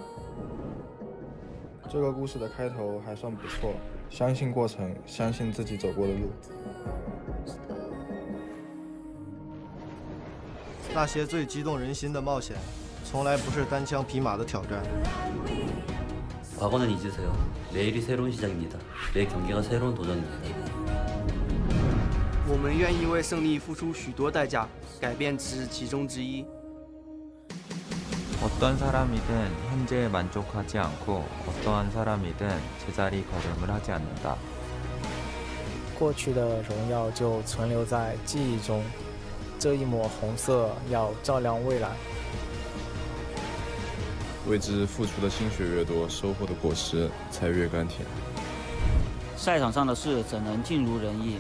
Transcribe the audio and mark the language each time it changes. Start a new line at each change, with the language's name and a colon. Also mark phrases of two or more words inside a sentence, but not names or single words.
Chinese: 这个故事的开头还算不错，相信过程，相信自己走过的路。那些最激动人心的冒险，从来不是单枪匹马的挑战。
Korean: 과거는 잊으세요. 내일이 새로운 시작입니다. 매 경기가 새로운 도전입니다.
Chinese: 我们愿意为胜利付出许多代价，改变只是其中之一。
Korean: 어떤 사람이든 현재에 만족하지 않고 어떠한 사람이든 제자리 걸음을 하지 않는다.
Chinese: 过去的荣耀就存留在记忆中，这一抹红色要照亮未来。为之付出的心血越多，收获的果实才越甘甜。赛场上的事怎能尽如人意？